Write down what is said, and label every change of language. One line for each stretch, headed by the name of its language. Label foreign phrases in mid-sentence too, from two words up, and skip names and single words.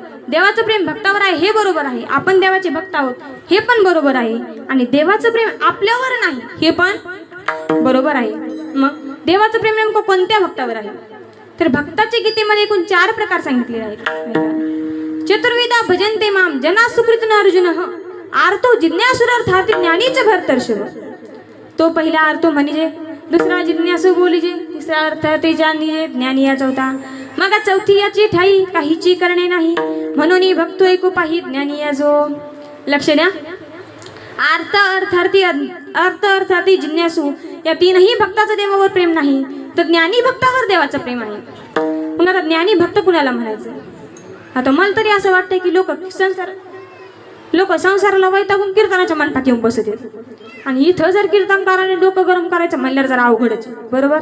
Marathi: देवाचं प्रेम भक्तावर आहे हे बरोबर आहे. आपण देवाचे भक्त आहोत हे पण बरोबर आहे. आणि देवाचं प्रेम आपल्यावर नाही हे पण बरोबर आहे. मग देवाचं प्रेम नेमकं कोणत्या भक्तावर आहे? तर भक्ताच्या गीतेमध्ये एकूण 4 प्रकार सांगितलेले आहेत.
Sanskrit: चतुर्विधा भजन्ते माम जना सुकृतन अर्जुन आर्तो जिज्ञासुरार्थार्थी ज्ञानीच भरतर्षभ.
Marathi: तो पहिला अर्थ म्हणजे, दुसरा जिज्ञासू बोलीजे, तिसरा अर्थ ते जाणीजे ज्ञानी या चौथा. मग चौथी याची ठाई काहीची करणे नाही, म्हणून भक्तो एको पाही ज्ञानी या जो. लक्ष द्या, अर्थ अर्थार्थी जिज्ञासू या तीनही भक्ताचं देवावर प्रेम नाही, तर ज्ञानी भक्तावर देवाचं प्रेम आहे. मग आता ज्ञानी भक्त कुणाला म्हणायचं? आता मला तरी असं वाटतं की लोक संसाराला वैतागून कीर्तनाच्या मंडपात येऊन बसत आहेत, आणि इथं जर कीर्तनकाराने डोकं गरम करायचं म्हणल्यावर जरा अवघडच, बरोबर.